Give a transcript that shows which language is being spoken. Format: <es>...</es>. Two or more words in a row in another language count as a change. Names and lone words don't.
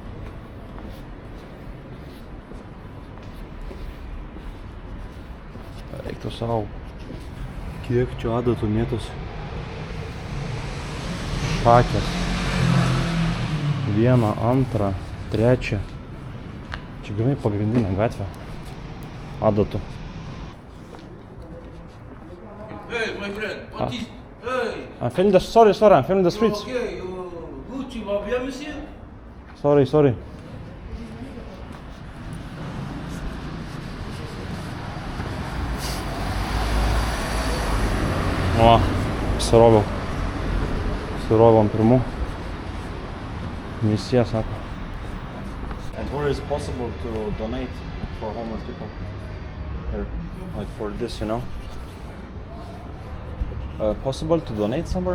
<lt>Reiktų savo, kiek čia adatų mėtosi. Šakės. 1, 2, 3. Čia grynai pagrindinė gatvė. Adatų.</lt> <en>Hey, my friend, what is... Hey! I'm filming the... Sorry, I'm filming the streets.</en> <fr>Okay, Gucci, va bien, monsieur?</fr> <en>Sorry.</en> <lt>O, pasiroviau ant pirmų. Misija, sako.</lt> <en>And where is possible to donate for homeless people? Here, like for this, you know? Possible to donate somewhere?</en>